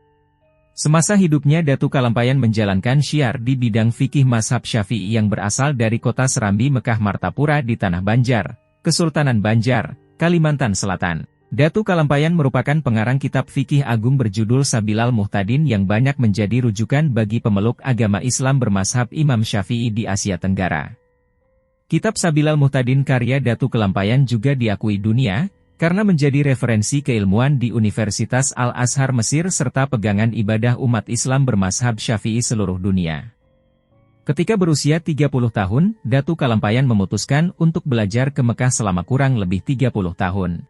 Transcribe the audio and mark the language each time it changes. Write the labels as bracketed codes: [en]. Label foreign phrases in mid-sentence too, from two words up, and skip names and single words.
[id] Semasa hidupnya Datu Kalampayan menjalankan syiar di bidang fikih mazhab Syafi'i yang berasal dari kota Serambi Mekah Martapura di Tanah Banjar, Kesultanan Banjar, Kalimantan Selatan. Datu Kalampayan merupakan pengarang kitab fikih agung berjudul Sabilal Muhtadin yang banyak menjadi rujukan bagi pemeluk agama Islam bermazhab Imam Syafi'i di Asia Tenggara. Kitab Sabilal Muhtadin karya Datu Kalampayan juga diakui dunia, karena menjadi referensi keilmuan di Universitas Al-Azhar Mesir serta pegangan ibadah umat Islam bermazhab Syafi'i seluruh dunia. Ketika berusia 30 tahun, Datu Kalampayan memutuskan untuk belajar ke Mekah selama kurang lebih 30 tahun.